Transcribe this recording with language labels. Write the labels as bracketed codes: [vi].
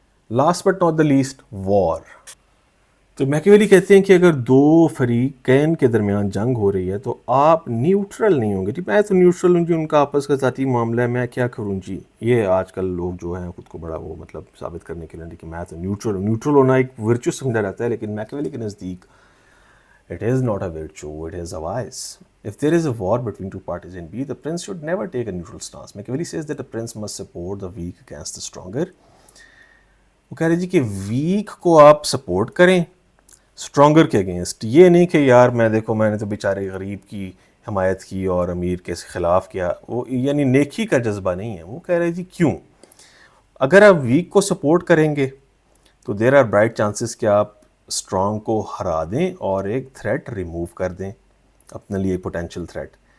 [en] last but not the least, [ur] وار. تو میکیویلی کہتے ہیں کہ اگر دو فریقین کے درمیان جنگ ہو رہی ہے تو آپ نیوٹرل نہیں ہوں گے. جی میں تو نیوٹرل ہوں جی، ان کا آپس کا ذاتی معاملہ ہے، میں کیا کروں جی. یہ آج کل لوگ جو ہیں خود کو بڑا وہ مطلب ثابت کرنے کے لیے کہ میں تو نیوٹرل ہوں. نیوٹرل ہونا ایک ورچو سمجھا جاتا ہے، لیکن میکیویلی کے نزدیک [en] it is not a virtue, it is a vice. If there is a war between two parties in B, the prince should never take a neutral stance. Machiavelli says that the prince must support the weak against the stronger. [ur] وہ کہہ رہے جی کہ week کو آپ support کریں stronger کے against. یہ نہیں کہ یار میں دیکھو میں نے تو بیچارے غریب کی حمایت کی اور امیر کے خلاف کیا. وہ یعنی نیکی کا جذبہ نہیں ہے. وہ کہہ رہے جی کیوں؟ اگر آپ ویک کو سپورٹ کریں گے تو [en] there are bright chances [ur] کہ آپ اسٹرانگ کو ہرا دیں اور ایک تھریٹ ریموو کر دیں اپنے لیے، پوٹینشیل تھریٹ.